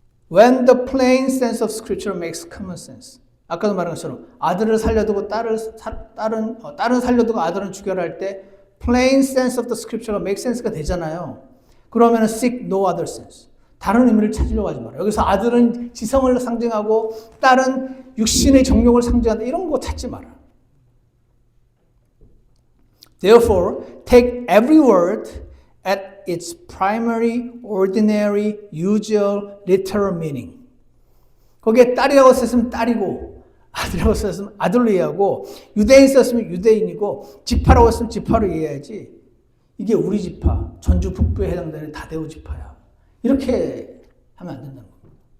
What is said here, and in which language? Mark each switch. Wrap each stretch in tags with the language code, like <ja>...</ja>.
<en>When the plain sense of Scripture makes common sense.</en> <ko>아까도 말한 것처럼 아들을 살려두고 딸은 살려두고 아들은 죽여라 할 때</ko> <en>plain sense of the Scripture</en> <ko>가</ko> <en>make sense</en> <ko>가 되잖아요. 그러면</ko> <en>seek no other sense.</en> <ko>다른 의미를 찾으려고 하지 마라. 여기서 아들은 지성을 상징하고 딸은 육신의 정욕을 상징한다. 이런 거 찾지 마라.</ko> <en>Therefore, take every word at its primary, ordinary, usual, literal meaning.</en> <ko>거기에 딸이라고 썼으면 딸이고 아들이라고 썼으면 아들로 이해하고 유대인 썼으면 유대인이고 지파라고 했으면 지파로 이해해야지. 이게 우리 지파, 전주 북부에 해당되는 다대우 지파야. 이렇게 하면 안 된다는 겁니다.</ko>